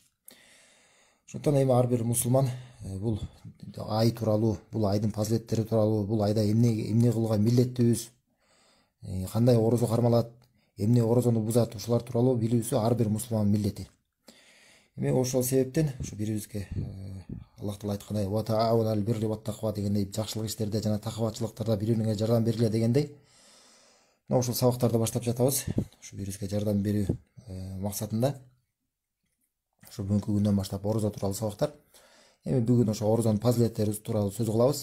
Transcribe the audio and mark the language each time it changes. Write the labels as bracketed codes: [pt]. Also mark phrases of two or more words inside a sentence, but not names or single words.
[ky] Ошондон эми ар бир мусулман бул ай тууралуу, бул айдын фазилеттери тууралуу, бул айда эмне кылууга милдеттүүбүз, кандай орозо кармалат, эмне орозону бузат, ушулар тууралуу билүүсү ар бир мусулмандын милдети. Эми ошол себептен ушу бирибизге Аллах Таала айткандай [ar] وتعاونوا على البر والتقوى [ky] дегендей, жакшылык иштерде жана такыбачылыктарда бири-бириңе жардам бергиле дегендей, мына ушул сабактарды баштап жатабыз. Ушу бирибизге жардам берүү максатында ушу бүгүнкү күндөн баштап орозо тууралуу сабактар. Эми бүгүн ошо орозонун фазилеттери тууралуу сөз кылабыз.